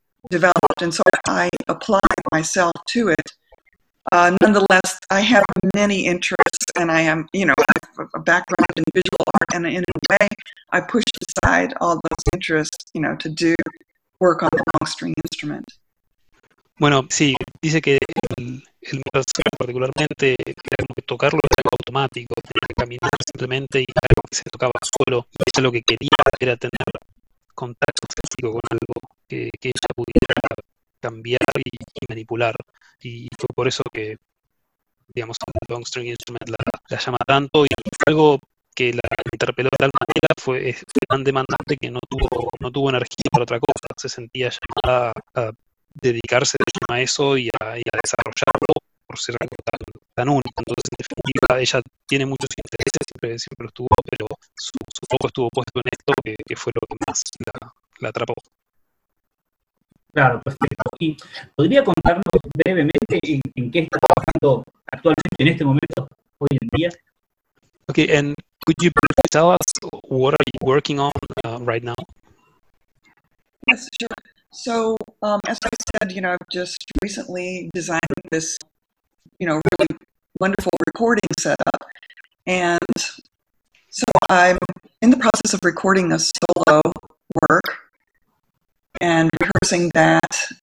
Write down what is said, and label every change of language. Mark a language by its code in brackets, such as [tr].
[en] developed, and so I applied myself to it. Nonetheless, I have many interests, and I am, you know, I have a background in visual art, and in a way, I pushed aside all those interests, you know, to do work on the long string instrument. [es] Bueno, sí, dice que el Mozart particularmente era como que tocarlo era algo automático, tenía que caminar simplemente y algo que se tocaba solo. Y eso lo que quería era tener contacto físico con algo que ella pudiera cambiar y manipular. Y fue por eso que, digamos, el long string instrument la llama tanto. Y algo que la interpeló de tal manera fue tan demandante que no tuvo energía para otra cosa. Se sentía llamada a dedicarse a eso y a desarrollarlo por ser algo tan único. Entonces, en definitiva, ella tiene muchos intereses, siempre lo tuvo, pero su foco estuvo puesto en esto, que fue lo que más la atrapó. Claro, perfecto. ¿Y podría contarnos brevemente en qué está trabajando actualmente, en este momento, hoy en día? [en] Ok, and could you please tell us what are you working on right now? Yes, sure. So, as I said, you know, I've just recently designed this, you know, really wonderful recording setup. And so I'm in the process of recording a solo work and rehearsing that.